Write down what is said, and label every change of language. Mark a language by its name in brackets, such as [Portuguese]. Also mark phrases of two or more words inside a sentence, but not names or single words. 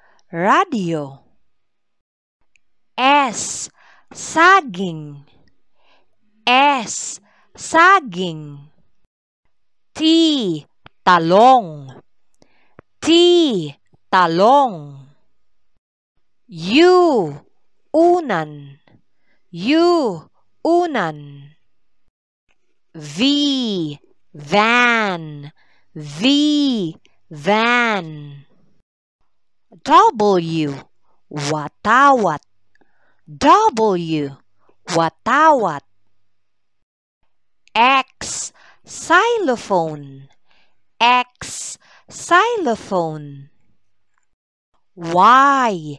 [Filipino] Radio. S. Saging. S. Saging. T. Talong. T. Talong. U. Unan. U. Unan. V. Van. V. Van. W. Watawat. W. Watawat. X. Xylophone. X. Xylophone. Y.